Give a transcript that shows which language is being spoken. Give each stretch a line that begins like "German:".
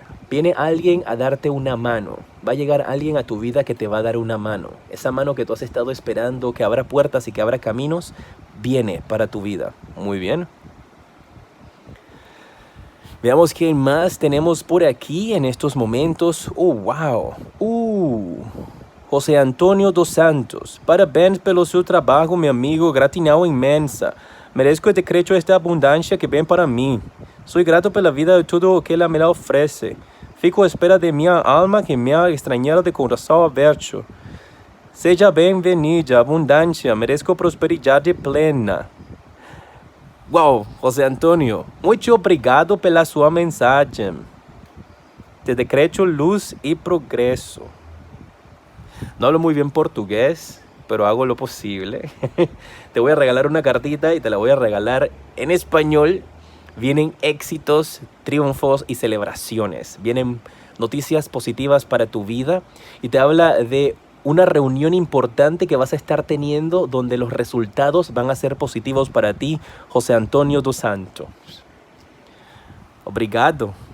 Spanish: Viene alguien a darte una mano. Va a llegar alguien a tu vida que te va a dar una mano. Esa mano que tú has estado esperando, que abra puertas y que abra caminos, viene para tu vida. Muy bien. Veamos quién más tenemos por aquí en estos momentos. Wow. José Antonio dos Santos.
Portuguese: Parabéns pelo seu trabalho, meu amigo. Gratidão imensa.
Spanish: Merezco
Portuguese: e decreto esta abundância que vem para mim. Sou grato pela vida e tudo o que ela me oferece. Fico à espera de minha alma que me estranhara de coração aberto. Seja bem-vinda, abundância.
Spanish: Merezco
Portuguese: prosperidade plena. Wow, José Antonio, muito obrigado pela sua mensagem.
Spanish: Te decreto luz y progreso. No hablo muy bien portugués, pero hago lo posible. Te voy a regalar una cartita y te la voy a regalar en español. Vienen éxitos, triunfos y celebraciones. Vienen noticias positivas para tu vida y te habla de una reunión importante que vas a estar teniendo donde los resultados van a ser positivos para ti, José Antonio dos Santos.
Portuguese: Obrigado.